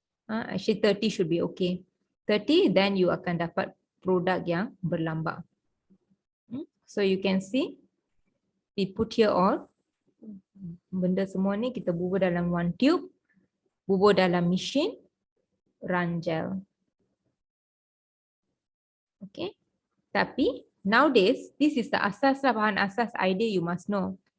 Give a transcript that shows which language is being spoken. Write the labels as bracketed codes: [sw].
[en] Actually 30 should be okay. [ms] 30, then you akan dapat produk yang berlambak. [en] So you can see, we put here all. [ms] Benda semua ni kita bubur dalam [en] one tube, bubur dalam mesin, run gel. Okay. Tapi nowadays, this is the asas lah, [ms] bahan asas [en] idea you must know.